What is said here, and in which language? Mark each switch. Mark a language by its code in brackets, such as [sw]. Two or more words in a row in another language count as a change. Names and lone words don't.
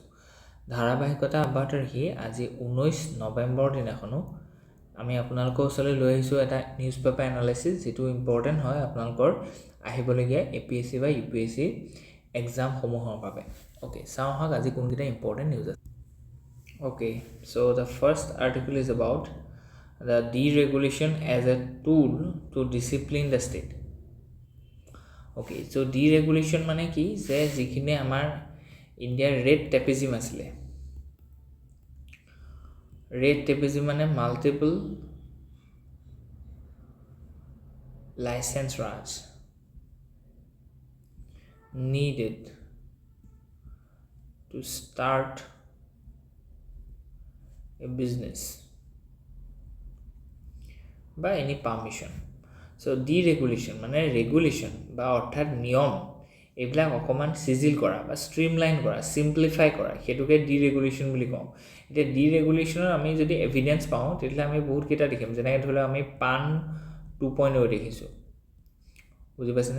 [as] ধাৰাবাহিকতা অব্যাহত ৰাখি আজি 19 নৱেম্বৰ দিনাখনো আমি আপোনালোকৰ ওচৰলৈ লৈ আহিছোঁ এটা [en] newspaper analysis [as] যিটো ইম্পৰ্টেণ্ট হয় আপোনালোকৰ আহিবলগীয়া APSC বা UPSC এক্সাম সমূহৰ বাবে। ওকে, চাওঁ আহক আজি কোনকেইটা [en] important news [as] আছে। [en] Okay, so the first article is about the deregulation as a tool to discipline the state. Okay, so deregulation [as] মানে কি যে যিখিনি আমাৰ ইণ্ডিয়াৰ [en] red tapism [as] আছিলে, [en] red tapism [as] মানে [en] multiple license raj needed to start a business by any permission. So deregulation [as] মানে regulation বা অৰ্থাৎ নিয়ম এইবিলাক অকমান সিজিল কৰা বা স্ট্ৰিমলাইন কৰা, সিম্পলিফাই কৰা, হেতুকে ডিৰেগুলেশ্যন বুলি কওঁ। এতিয়া ডিৰেগুলেশ্যনৰ আমি যদি এভিডেন্স পাওঁ তেতিয়াহ'লে আমি বহুত কেইটা দেখিম, যেনেকৈ ধৰি লওক আমি পান 2.0 দেখিছোঁ, বুজি পাইছেনে?